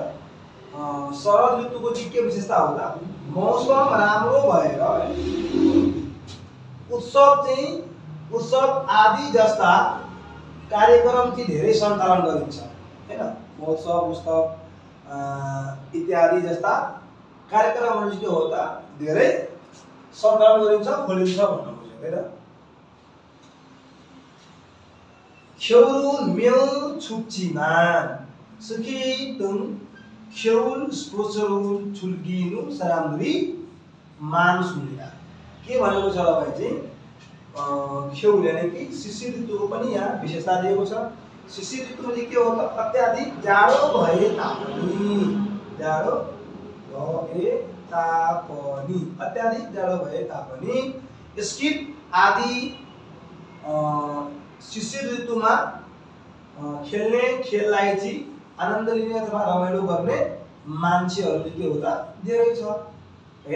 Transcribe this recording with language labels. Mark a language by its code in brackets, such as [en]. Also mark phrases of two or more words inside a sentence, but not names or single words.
[ne] शरद ऋतुको चाहिँ के विशेषता होला मौसम राम्रो भएर उत्सव आदि जस्ता कार्यक्रम चाहिँ धेरै सञ्चालन गरिन्छ हैन। महोत्सव उत्सव इत्यादि जस्ता कार्यक्रमहरू चाहिँ के हो त धेरै सञ्चालन गरिन्छ खोलिन्छ भन्नु खोजेको हैन। [ko] 겨울은 매우 춥지만 스키 등 겨울 스포츠를 즐기는 사람들이 많습니다. [ne] के भनेको छ भाइ चाहिँ 겨울 यानी कि शिशिर ऋतुको पनि यहाँ विशेषता दिएको छ। शिशिर ऋतुमा चाहिँ के हो त अत्याधिक जाडो भए तापनि अत्याधिक जाडो भए तापनि स्किट आदि शिशिर ऋतुमा खेल्ने खेललाई चाहिँ आनन्द लिने अथवा रमाइलो गर्ने मान्छेहरू चाहिँ के हो त धेरै छ हैन।